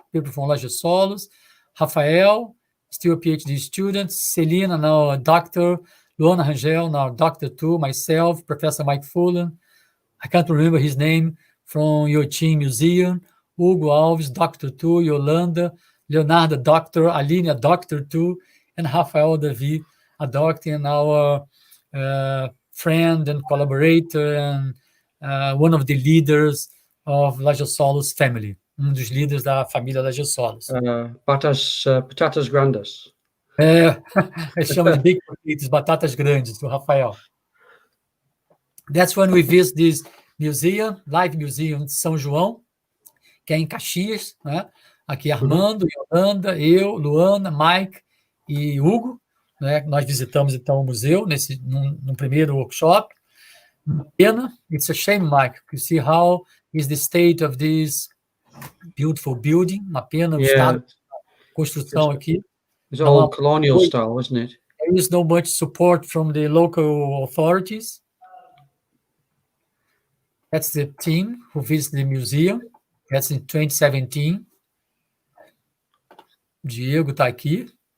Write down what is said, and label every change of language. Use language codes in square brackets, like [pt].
[en] People from Loja Solos, Rafael, still a PhD student, Celina, now a doctor, Luana Rangel, now a doctor too, myself, Professor Mike Fullen, I can't remember his name, from your team museum, Hugo Alves, doctor too, Yolanda, Leonardo, doctor, Aline, a doctor too, and Rafael Davi, a doctor, and our friend and collaborator and one of the leaders of Lajesolos family. [pt] Dos líderes da família Lajesolos. Batatas grandes. Eles chamam de [en] big potatoes, [pt] batatas grandes, do Rafael. [en] That's when we visit this museum, Live Museum de São João, [pt] que é em Caxias, né? Aqui Armando, Yolanda, eu, Luana, Mike e Hugo, né? Nós visitamos então o museu no primeiro workshop. Pena, [en] it's a shame, Mike, to see how is the state of this beautiful building. [pt] Uma pena o estado da construção aqui. [en] It's all colonial style, isn't it? There is no much support from the local authorities. That's the team who visited the museum. That's in 2017. [pt] Diego está aqui.